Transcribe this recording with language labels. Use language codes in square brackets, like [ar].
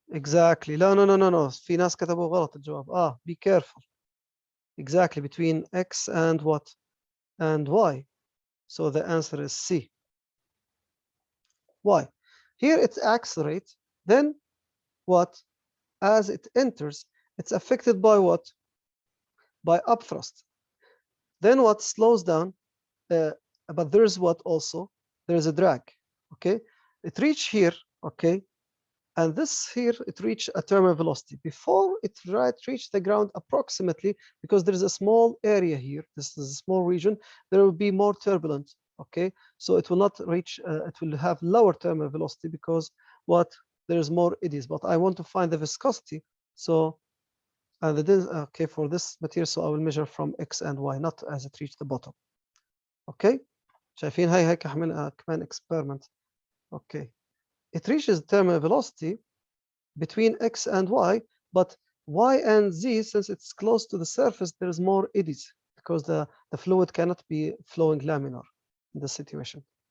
[ar] لا في ناس كتبوا غلط الجواب. [en] Be careful. Exactly, between X and what? And Y. So the answer is C. Why? Here it's accelerate, then what? As it enters, it's affected by what? By upthrust. Then what? Slows down, but there's what also? There's a drag, okay? It reach here, okay? And this here, it reached a terminal velocity. Before it reach the ground approximately, because there is a small area here, this is a small region, there will be more turbulent, okay? So it will not reach, it will have lower terminal velocity because what? There's more eddies, but I want to find the viscosity. So, okay, for this material, so I will measure from X and Y, not as it reached the bottom. Okay? [ar] شايفين هاي كمان [en] experiment. Okay. It reaches terminal velocity between X and Y, but Y and Z, since it's close to the surface, there's more eddies because the fluid cannot be flowing laminar in this situation.